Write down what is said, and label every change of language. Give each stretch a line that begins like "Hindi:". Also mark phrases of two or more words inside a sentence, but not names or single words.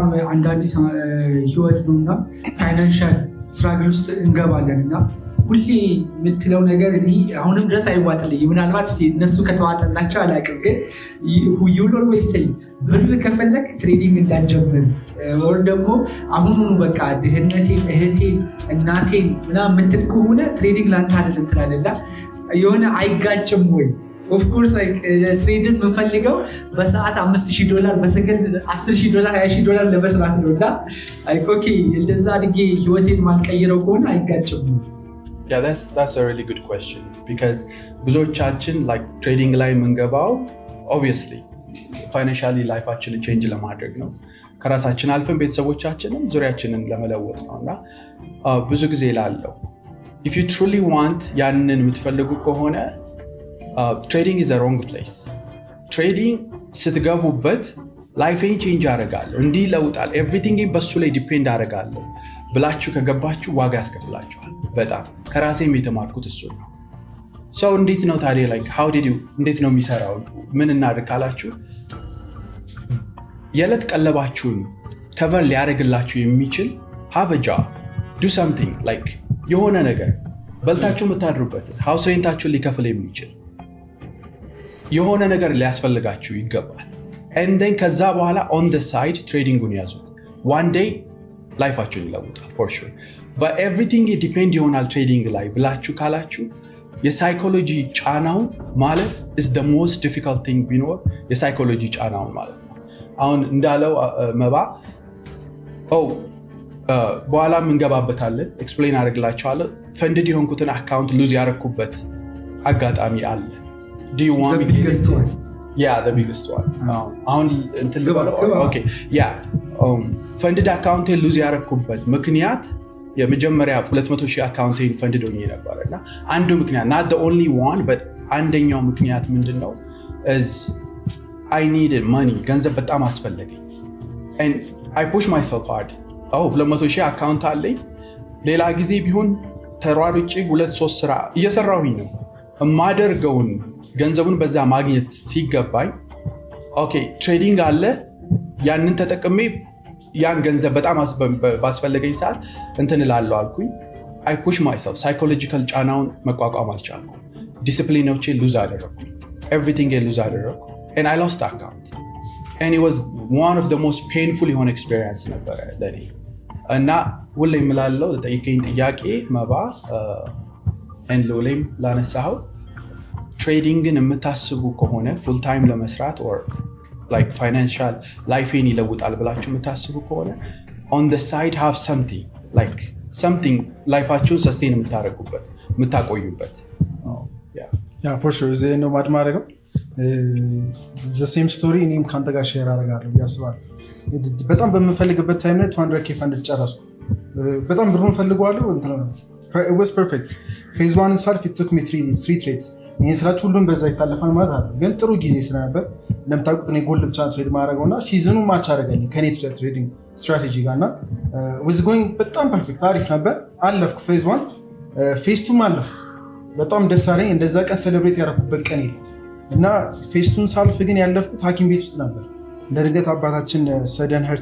Amharic: አንዳንድ ህይወት ነውና
English: financial struggle
Amharic: ውስጥ እንገባለን እና ሁሌ የምትለው ነገር እኔ አሁንም ድረስ አይዋጥልኝ። ምናልባት እነሱ ከተዋጠላቸው አላውቅም፣ ግን ሁሉን ወይሰይ ብር ከፈለክ ትሬዲንግ እንዳትጀምር ወር ደግሞ አሁኑኑ በቃ ድህነቴን እህቴን እናቴን ምናምን የምትል ከሆነ ትሬዲንግ ላንተ አይደለም ትላለላ የሆነ አይጋጭም ወይ? ኦፍኮርስ ትሬድን የምንፈልገው በሰዓት $5,000 በሰከንድ $10,000 $20,000 ለመስራት ነው እና ኦኬ እንደዛ አድጌ ህይወቴን ማልቀይረው ከሆነ አይጋጭም?
English: Yeah, that's a really good question because
Amharic: ብዙዎቻችን ትሬዲንግ ላይ የምንገባው obviously ፋይናንሻሊ ላይፋችንን ቼንጅ ለማድረግ ነው። ከራሳችን አልፈን ቤተሰቦቻችንን ዙሪያችንን ለመለወጥ ነው እና ብዙ ጊዜ ላለው
English: if you truly want
Amharic: ያንን የምትፈልጉ ከሆነ ትሬዲንግ
English: is a wrong place።
Amharic: ትሬዲንግ ስትገቡበት ላይፌን ቼንጅ አደርጋለሁ እንዲህ ለውጣል ኤቭሪቲንግ በሱ ላይ ዲፔንድ አደርጋለሁ ብላችሁ ከገባችሁ ዋጋ ያስከፍላችኋል። በጣም ከራሴም የተማርኩት እሱ ነው። ሰው እንዴት ነው ታዲያ እንዴት ነው የሚሰራው? ምን እናድርግ ካላችሁ የዕለት ቀለባችሁን ከቨር ሊያደርግላችሁ የሚችል
English: have a job, do something like
Amharic: የሆነ ነገር በልታችሁ የምታድሩበት ሃውስ ሬንታችሁን ሊከፍል የሚችል የሆነ ነገር ሊያስፈልጋችሁ ይገባል።
English: and then
Amharic: ከዛ በኋላ
English: on the side
Amharic: ትሬዲንጉን ያዙት።
English: one day
Amharic: ላይፋችሁን ይለውጣል
English: for sure, but everything depend
Amharic: ይሆናል ትሬዲንግ ላይ ብላችሁ ካላችሁ የሳይኮሎጂ ጫናውን ማለፍ
English: is the most difficult thing
Amharic: ቢኖር የሳይኮሎጂ ጫናውን ማለፍ ነው። አሁን እንዳለው መባ በኋላም እንገባበታለን፣ ኤክስፕሌን አደርግላችኋለሁ። ፈንድድ የሆንኩትን አካውንት ሉዝ ያደረኩበት አጋጣሚ አለ። አሁን ፈንድድ አካውንቴን ሉዝ ያደረኩበት ምክንያት የመጀመሪያ 200,000 አካውንቴን ፈንድድ ሆኜ ነበረ እና አንዱ ምክንያት
English: not the only one but
Amharic: አንደኛው ምክንያት ምንድን ነው
English: is I needed money፣
Amharic: ገንዘብ በጣም አስፈለገኝ
English: and I pushed myself hard።
Amharic: 200,000 አካውንት አለኝ። ሌላ ጊዜ ቢሆን ተሯሩጬ 2-3 ስራ እየሰራሁኝ ነው የማደርገውን ገንዘቡን በዛ ማግኘት ሲገባኝ ኦኬ ትሬዲንግ አለ ያንን ተጠቅሜ ያን ገንዘብ በጣም ባስፈለገኝ ሰዓት እንትን እላለሁ አልኩኝ።
English: I push myself
Amharic: ሳይኮሎጂካል ጫናውን መቋቋም አልቻልኩም። ዲሲፕሊኖቼን ሉዝ አደረኩኝ። ኤቭሪቲንግ ሉዝ አደረኩ
English: and I lost the account and it was one of the most painful
Amharic: የሆነ experience ነበረ ለኔ እና ሁሌ የምላለው ጠይቀኝ ጥያቄ መባ ሎሌም ላነሳው ትሬዲንግን የምታስቡ ከሆነ ፉል ታይም ለመስራት
English: or like financial
Amharic: ላይፌን ይለውጣል ብላችሁ የምታስቡ ከሆነ
English: on the side have something
Amharic: ላይፋችሁን ሰስቴን የምታደርጉበት የምታቆዩበት
English: for sure
Amharic: እዚህ ነው ማድማረገው
English: the same story
Amharic: እኔም ካንተ ጋር ሼር አደርጋለሁ ያስባለሁ። በጣም በምፈልግበት ታይም ላይ 200k ፈንድ ጨረስኩ። በጣም ብሩን ፈልጓለሁ
English: it was perfect phase 1 itself it took me 3 trades።
Amharic: ይሄን ስራችሁ ሁሉም በዛ ይታለፋል ማለት አይደለም፣ ግን ጥሩ ጊዜ ስለነበር እንደምታውቁት እኔ ጎልድ ብቻ ትሬድ ማድረገውና ሲዝኑ ማች አደረገኝ ከኔ ትሬዲንግ ስትራቴጂ ጋርና
English: was going
Amharic: በጣም ፐርፌክት አሪፍ ነበር። አለፍኩ ፌዝ 1 ፌዝ 2 አለፍኩ። በጣም ደስ አለኝ። እንደዛ ቀን ሴሌብሬት ያደረኩበት ቀን የለም እና ፌዝ 2 ሳልፍ ግን ያለፍኩት ሐኪም ቤት ውስጥ ነበር። እንደ ድንገት አባታችን
English: sudden heart